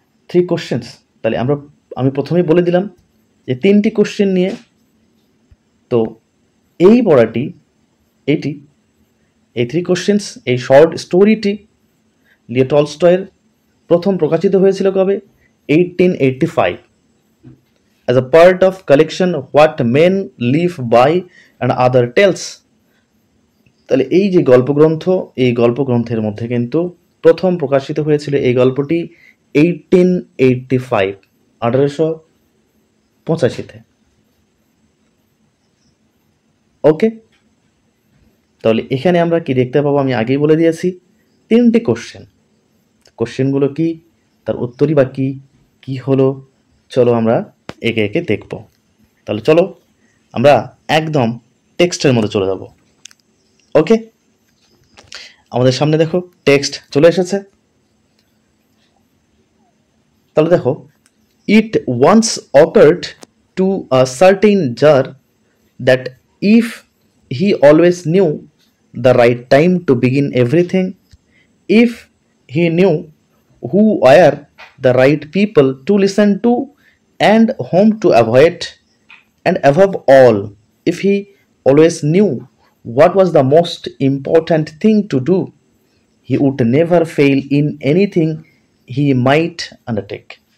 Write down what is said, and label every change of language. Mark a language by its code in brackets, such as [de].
[bn] 3 questions, তাহলে আমি প্রথমেই বলে দিলাম যে 3টি কোশ্চেন নিয়ে। তো এই পড়াটি, এই 3 কোশ্চেন্স, এই শর্ট স্টোরিটি লিও টলস্টয়ের প্রথম প্রকাশিত হয়েছিল কবে? [en] 1885, as a part of collection What Men Live By and Other Tales। [bn] তাহলে এই যে গল্পগ্রন্থ, এই গল্পগ্রন্থের মধ্যে কিন্তু প্রথম প্রকাশিত হয়েছিল এই গল্পটি 1885, 1885-তে। ওকে, তাহলে এখানে আমরা কি দেখতে পাবো? আমি আগেই বলে দিয়েছি 3টি কোশ্চেনগুলো কি, তার উত্তরই বা কি হলো, চলো আমরা একে একে দেখব। তাহলে চলো আমরা একদম টেক্সটের মধ্যে চলে যাব। ওকে, আমাদের সামনে দেখো টেক্সট চলে এসেছে। তাহলে দেখো, [en] It once occurred to a certain czar that if he always knew the right time to begin everything, if he knew who were the right people to listen to and whom to avoid, and above all, if he always knew what was the most important thing to do, he would never fail in anything he might undertake.